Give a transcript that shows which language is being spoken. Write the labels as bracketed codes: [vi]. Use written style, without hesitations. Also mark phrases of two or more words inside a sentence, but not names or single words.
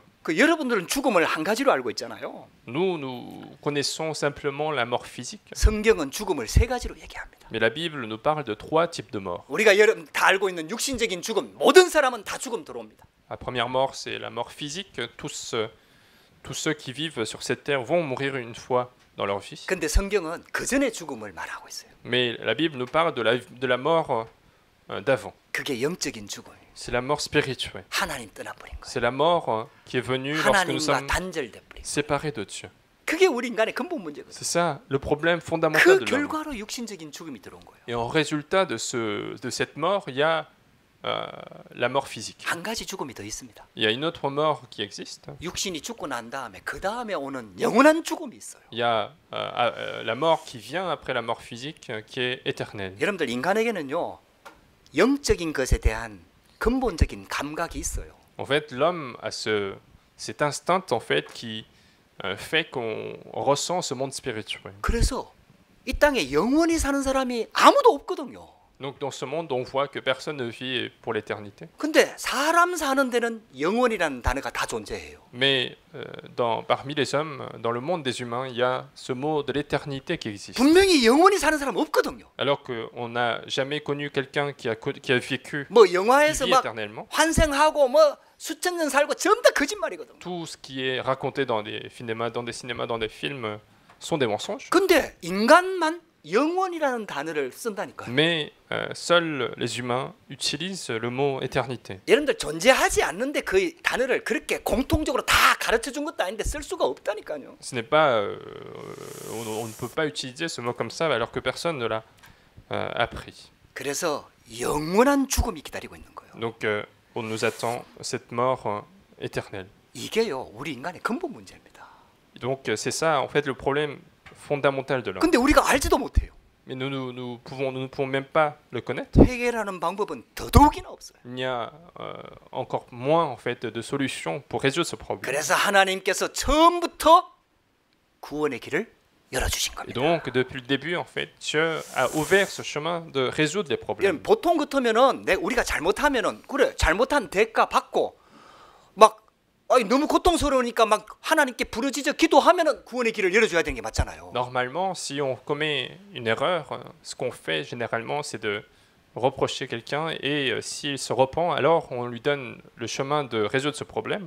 [ko] 그 여러분들은 죽음을 한 가지로 알고 있잖아요. [fr] Nous connaissons simplement la mort physique, [ko] 성경은 죽음을 세 가지로 얘기합니다. [fr] mais la Bible nous parle de 3 types de morts. [ko] 우리가 여러분 다 알고 있는 육신적인 죽음, 모든 사람은 다 죽음 들어옵니다. [fr] La première mort, c'est la mort physique. Tous ceux qui vivent sur cette terre vont mourir une fois dans leur vie. [ko] 근데 성경은 그 전에 죽음을 말하고 있어요. [fr] Mais la Bible nous parle de la mort d'avant. [ko] 그게 영적인 죽음이에요. [fr] C'est la mort spirituelle. [ko] 하나님 떠나버린 거예요. [fr] C'est la mort qui est venue lorsque nous [ko] 하나님과 [fr] sommes [ko] 단절돼 버린 거예요. [fr] séparés de Dieu. [ko] 그게 우리 인간의 근본 문제거든요. [fr] C'est ça le problème fondamental [ko] 그 [fr] de l'homme. [ko] 결과로 육신적인 죽음이 들어온 거예요. [fr] Et en résultat de cette mort, il y a la mort physique. [ko] 한 가지 죽음이 더 있습니다. [fr] Il y a une autre mort qui existe. [ko] 육신이 죽고 난 다음에 그 다음에 오는 영원한 죽음이 있어요. [fr] Il y a la mort qui vient après la mort physique qui est éternelle. [ko] 여러분들 인간에게는요 영적인 것에 대한 근본적인 감각이 있어요. [fr] En fait, l'homme a cet instinct en fait qui fait qu'on ressent ce monde spirituel. [ko] 그래서 이 땅에 영원히 사는 사람이 아무도 없거든요. [fr] Donc dans ce monde, on voit que personne ne vit pour l'éternité. [ko] 근데 사람 사는 데는 영원이라는 단어가 다 존재해요. [fr] Mais parmi les hommes, dans le monde des humains, il y a ce mot de l'éternité qui existe. [ko] 분명히 영원히 사는 사람 없거든요. [fr] Alors qu'on n'a jamais connu quelqu'un qui a vécu 뭐 qui [ko] 영화에서 [fr] vit 막 éternellement. [ko] 환생하고 뭐 수천 년 살고 전부 다 거짓말이거든요. [fr] Tout ce qui est raconté dans des cinémas, dans des films, sont des mensonges. [ko] 근데 인간만 영원이라는 단어를 쓴다니까요. [fr] Mais seuls les humains utilisent le mot éternité. [ko] 여러분들 존재하지 않는데 그 단어를 그렇게 공통적으로 다 가르쳐 준 것도 아닌데 쓸 수가 없다니까요. [fr] Ce n'est pas, on ne peut pas utiliser ce mot comme ça alors que personne ne l'a appris. [ko] 그래서 영원한 죽음이 기다리고 있는 거예요. [fr] Donc on nous attend cette mort éternelle. [ko] 이게요 우리 인간의 근본 문제입니다. [fr] Donc c'est ça en fait le problème fondamental de l'homme. [ko] 근데 우리가 알지도 못해요. [fr] Mais nous ne pouvons même pas le connaître. [ko] 해결하는 방법은 더더욱이나 없어요. [fr] Il n'y a encore moins en fait de solutions pour résoudre ce problème. [ko] 그래서 하나님께서 처음부터 구원의 길을 열어주신 [fr] Et [ko] 겁니다. [fr] donc depuis le début en fait, Dieu a ouvert ce chemin de résoudre les problèmes. [ko] 보통 같으면은 우리가 잘못하면은 그래 잘못한 대가 받고 막 너무 고통스러우니까 막 하나님께 부르짖어 기도하면은 구원의 길을 열어줘야 되는 게 맞잖아요. [fr] Normalement, si on commet une erreur, ce qu'on fait généralement, c'est de reprocher quelqu'un et s'il se repent, alors on lui donne le chemin de résoudre ce problème.